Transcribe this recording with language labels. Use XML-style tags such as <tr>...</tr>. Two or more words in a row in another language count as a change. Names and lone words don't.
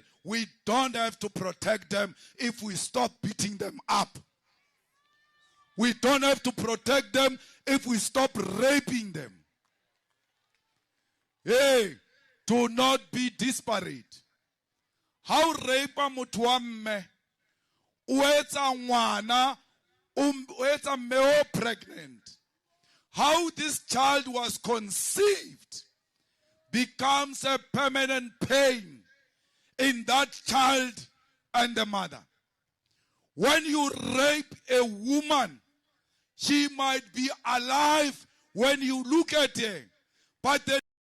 <en>We don't have to protect them if we stop beating them up. We don't have to protect them if we stop raping them. Hey, do not be disparate. How rape</en> <st>motho wa mme o etsa ngwana o etsa mme pregnant.</st> <en>How this child was conceived becomes a permanent pain in that child and the mother. When you rape a woman, she might be alive when you look at her, but the</en>